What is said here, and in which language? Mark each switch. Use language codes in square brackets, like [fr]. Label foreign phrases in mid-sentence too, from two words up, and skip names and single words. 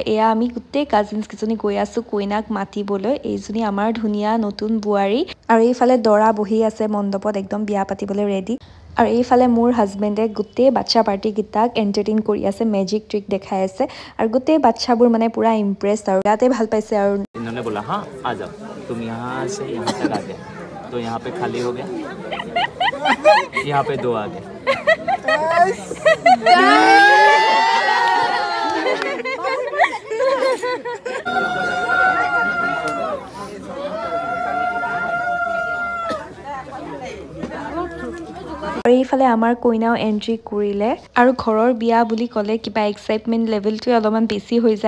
[as] এয়া আমি গোটেই কাজিনছ কেইজনী গৈ আছোঁ কইনাক মাতিবলৈ। এইজনী আমাৰ ধুনীয়া নতুন বোৱাৰী আৰু এইফালে দৰা বহি আছে মণ্ডপত একদম বিয়া পাতিবলৈ ৰেডি। আৰু এইফালে মোৰ হাজবেণ্ডে গোটেই বাচ্চা পাৰ্টিকেইটাক এণ্টাৰটেইন কৰি আছে, [en] magic trick [as] দেখাই আছে আৰু গোটেই বাচ্চাবোৰ মানে পুৰা ইমপ্ৰেছড আৰু ইয়াতে ভাল পাইছে। আৰু [hi] इन्होंने बोला हाँ आ जाओ, तुम यहाँ से यहाँ तक आ गए तो यहाँ पे खाली हो गया, यहाँ पे 2 आ गए। [as] আৰু এইফালে আমাৰ কইনাও এণ্ট্ৰি কৰিলে আৰু ঘৰৰ বিয়া বুলি ক'লে কিবা এক্সাইটমেণ্ট লেভেলটোৱে অলপমান বেছি হৈ যায়।